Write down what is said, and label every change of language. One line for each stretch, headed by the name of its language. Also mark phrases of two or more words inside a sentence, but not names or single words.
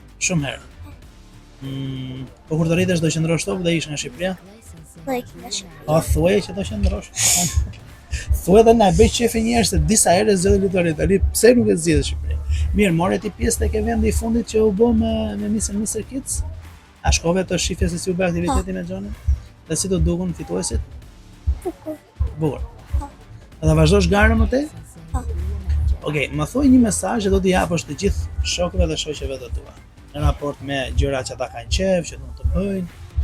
Albanian: Shumë herë. Po kur të rritesh do qëndrosh top dhe ish nga Shqipëria? Do ikim nga Shqipëria. Po thuaj që do qëndrosh. Thuaj dhe na bëj qefi njerëz se disa herë zgjodhi Lituani tani, pse nuk e zgjidh Shqipërinë? Mirë, more ti pjesë tek vendi i fundit që u bë me Mr. Kids? A shkove të shifje se si u bë aktiviteti me Xhonin? Dhe si të dukun fituesit? Bukur. Bukur. Do ta vazhdosh garën më tej? Po. Okej, më thuaj një mesazh që do t'i japësh të gjithë shokëve dhe shoqeve të tua në raport me gjërat që ata kanë qejf, që do të bëjnë.